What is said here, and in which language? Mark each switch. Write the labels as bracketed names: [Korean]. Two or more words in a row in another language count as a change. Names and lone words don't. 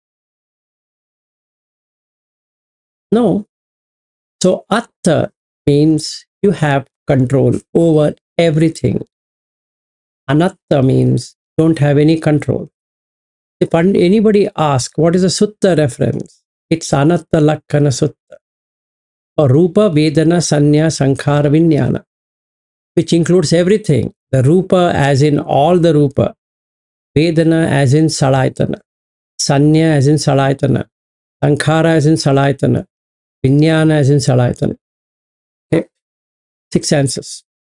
[English] No. So atta means you have control over everything. Anatta means don't have any control. If anybody asks what is a sutta reference, it's Anatta Lakkana Sutta or [Pali] Rupa Vedana Sanya Sankhara Vinyana, [English] which includes everything. The Rupa as in all the Rupa. Vedana as in Salayatana, Sanya as in Salayatana, Sankhara as in Salayatana, Vijnana as in Salayatana. Okay? 6 senses.